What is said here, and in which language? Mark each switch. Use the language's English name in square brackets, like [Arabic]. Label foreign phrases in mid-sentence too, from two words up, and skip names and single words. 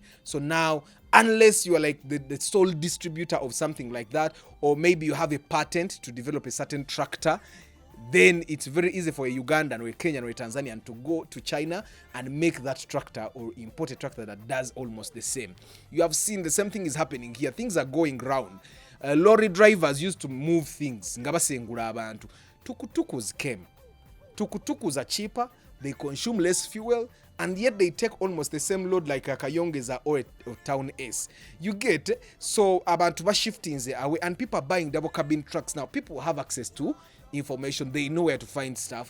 [English] So now, unless you are like the sole distributor of something like that, or maybe you have a patent to develop a certain tractor, then it's very easy for a Ugandan or a Kenyan or a Tanzanian to go to China and make that tractor or import a tractor that does almost the same. You have seen the same thing is happening here. Things are going round. Lorry drivers used to move things. [Ganda] Ngabasengula abantu. [English] Tukutukus came. Tukutukus are cheaper, they consume less fuel, and yet they take almost the same load like a Kayongeza or Town S. You get? So [Ganda] abantu ba [English] shifting away, and people are buying double cabin trucks now. People have access to information. They know where to find stuff.